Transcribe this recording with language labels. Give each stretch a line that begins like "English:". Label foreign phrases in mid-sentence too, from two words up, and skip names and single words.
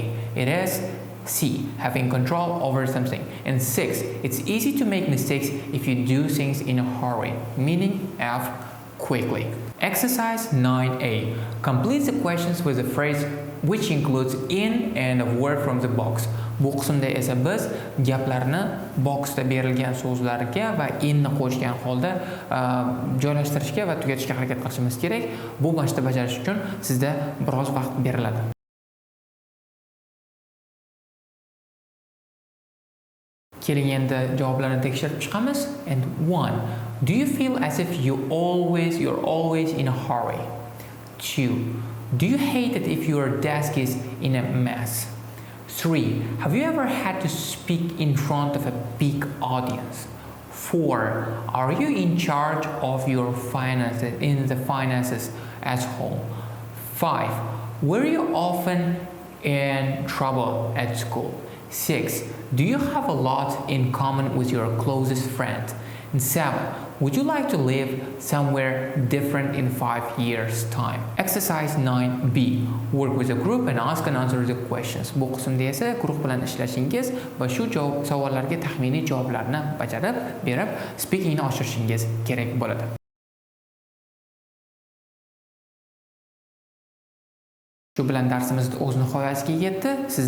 English: It is C. Having control over something. And 6. It's easy to make mistakes if you do things in a hurry. Meaning F. Quickly. Exercise 9a. Complete the questions with the phrase which includes in and a word from the box.
Uzbek: Bu qismda esa biz gaplarni boxda berilgan so'zlarga va inni qo'shgan holda joylashtirishga va tugatishga harakat qilishimiz kerak. Bu mashqni bajarish uchun sizda biroz vaqt beriladi. Keling endi javoblarni tekshirib chiqamiz.
English: And 1. Do you feel as if you're always in a hurry? 2. Do you hate it if your desk is in a mess? 3. Have you ever had to speak in front of a big audience? 4. Are you in charge of your finances at home? 5. Were you often in trouble at school? 6. Do you have a lot in common with your closest friend? And 7. Would you like to live somewhere different in 5 years' time? Exercise 9b. Work with a group and ask and answer the questions.
Uzbek: Bu qismda esa guruh bilan ishlashingiz va shu savollarga taxminiy javoblarni bajarib, berib, speakingni oshirishingiz kerak bo'ladi. Shu bilan darsimiz o'z nihoyasiga yetdi.